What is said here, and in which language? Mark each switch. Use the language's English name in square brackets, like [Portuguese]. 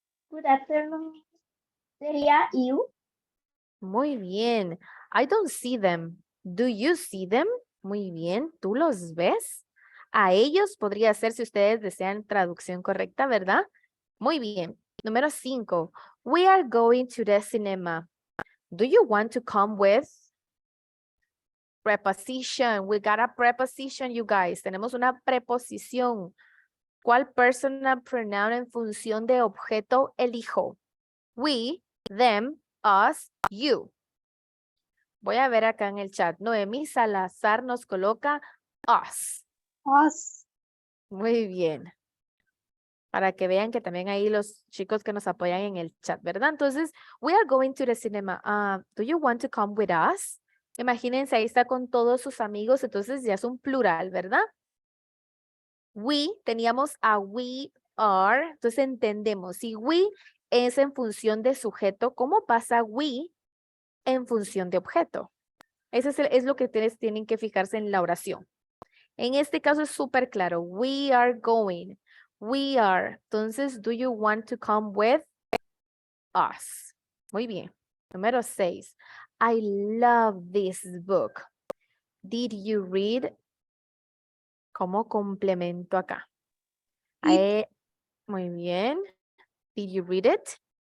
[English] Good afternoon. [Spanish] Sería [English] you. [Spanish] Muy bien. [English] I don't see them. Do you see them? Muy bien. [Spanish] ¿Tú los ves? A ellos podría ser si ustedes desean traducción correcta, ¿verdad? Muy bien. Número 5. [English] We are going to the cinema. Do you want to come with? Preposition. We got a preposition, you guys. [Spanish] Tenemos una preposición. ¿Cuál [English] personal pronoun [Spanish] en función de objeto elijo? [English] We, them, us, you. [Spanish] Voy a ver acá en el chat. Noemí Salazar nos coloca us. [English] Us. [Spanish] Muy bien. Para que vean que también ahí los chicos que nos apoyan en el chat, ¿verdad? Entonces, [English] we are going to the cinema. Do you want to come with us? [Spanish] Imagínense, ahí está con todos sus amigos, entonces ya es un plural, ¿verdad? We, teníamos a [English] we are, [Spanish] entonces entendemos. Si we es en función de sujeto, ¿cómo pasa we en función de objeto? Eso es lo que ustedes tienen que fijarse en la oración. En este caso es súper claro. [English] We are going. We are. [Spanish] Entonces, [English] do you want to come with us? [Spanish] Muy bien. Número 6. [English] I love this book. Did you read? [Spanish] Como complemento acá. Muy bien. [English] Did you read it?